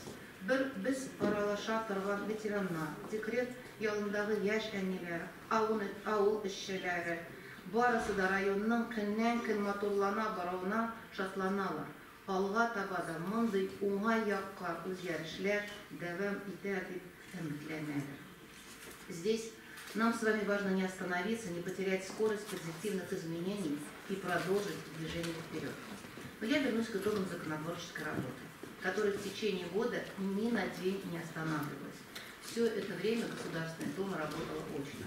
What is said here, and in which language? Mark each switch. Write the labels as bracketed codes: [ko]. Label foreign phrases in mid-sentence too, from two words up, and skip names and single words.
[tt] Без аралаша торган ветераннар, декрет ялындагы яшь әниләр, авыл эшчеләре, барысы да районның көннән-көн матурлана баруына шатланалар. Алга таба да мондый уңай якка үзгәрешләр дәвам итә дип өметләнәләр. [ru] Здесь нам с вами важно не остановиться, не потерять скорость позитивных изменений и продолжить движение вперед. Но я вернусь к итогам законотворческой работы, которая в течение года ни на день не останавливалась. Все это время Государственная Дума работала очно.